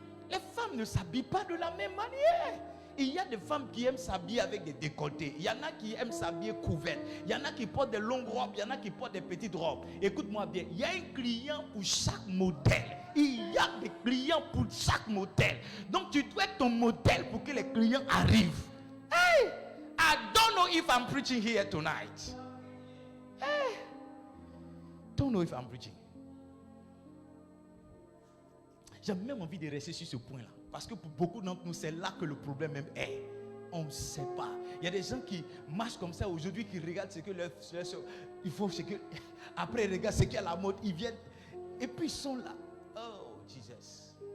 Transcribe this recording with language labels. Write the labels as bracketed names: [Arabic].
[French] Les femmes ne s'habillent pas de la même manière. Il y a des femmes qui aiment s'habiller avec des décolletés. Il y en a qui aiment s'habiller couvertes. Il y en a qui portent des longues robes. Il y en a qui portent des petites robes. Écoute-moi bien. Il y a un client pour chaque modèle. Il y a des clients pour chaque modèle. Donc tu dois être ton modèle pour que les clients arrivent. Hey! [English] I don't know if I'm preaching here tonight. Hey! Don't know if I'm preaching. [French] J'ai même envie de rester sur ce point-là. Parce que pour beaucoup d'entre nous, c'est là que le problème même est. On ne sait pas. Il y a des gens qui marchent comme ça aujourd'hui, qui regardent ce que leur il faut ce que. Après, ils regardent ce qui est à la mode. Ils viennent. Et puis ils sont là. Oh, Jesus.